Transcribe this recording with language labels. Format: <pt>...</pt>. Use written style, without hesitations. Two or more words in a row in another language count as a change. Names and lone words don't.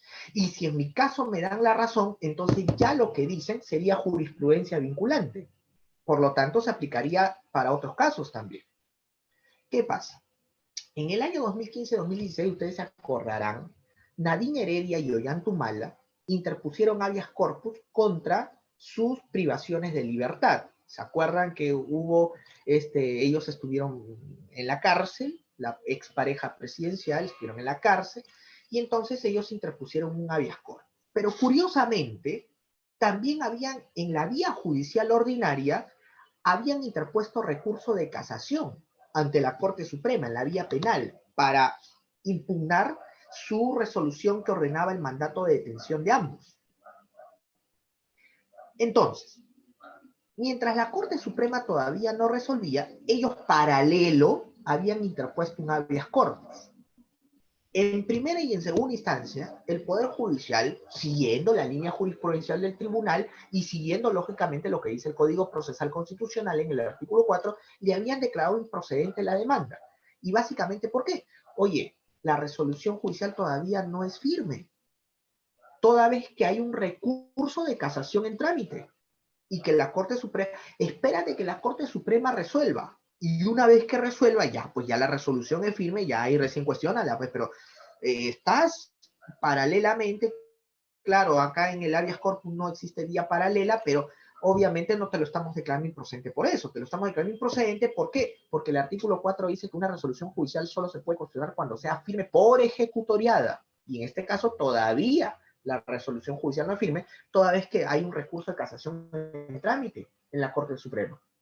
<es>Y si en mi caso me dan la razón, entonces ya lo que dicen sería jurisprudencia vinculante. Por lo tanto, se aplicaría para otros casos también. ¿Qué pasa? En el año 2015-2016, ustedes se acordarán, Nadine Heredia y Ollantumala interpusieron habeas corpus contra sus privaciones de libertad. ¿Se acuerdan que ellos estuvieron en la cárcel, la expareja presidencial estuvieron en la cárcel, y entonces ellos interpusieron un habeas corpus. Pero curiosamente, también en la vía judicial ordinaria, habían interpuesto recurso de casación ante la Corte Suprema en la vía penal para impugnar su resolución que ordenaba el mandato de detención de ambos. Entonces, mientras la Corte Suprema todavía no resolvía, ellos paralelo habían interpuesto un habeas corpus. En primera y en segunda instancia, el Poder Judicial, siguiendo la línea jurisprudencial del tribunal y siguiendo lógicamente lo que dice el Código Procesal Constitucional en el artículo 4, le habían declarado improcedente la demanda. Y básicamente, ¿por qué? Oye, la resolución judicial todavía no es firme, toda vez que hay un recurso de casación en trámite y que la Corte Suprema, espérate que la Corte Suprema resuelva. Y una vez que resuelva, ya, pues ya la resolución es firme, ya ahí recién cuestiónala, pues, pero estás paralelamente, claro, acá en el habeas corpus no existe vía paralela, pero obviamente no te lo estamos declarando improcedente por eso, te lo estamos declarando improcedente, ¿por qué? Porque el artículo 4 dice que una resolución judicial solo se puede cuestionar cuando sea firme por ejecutoriada, y en este caso todavía la resolución judicial no es firme, toda vez que hay un recurso de casación en trámite en la Corte Suprema.</es>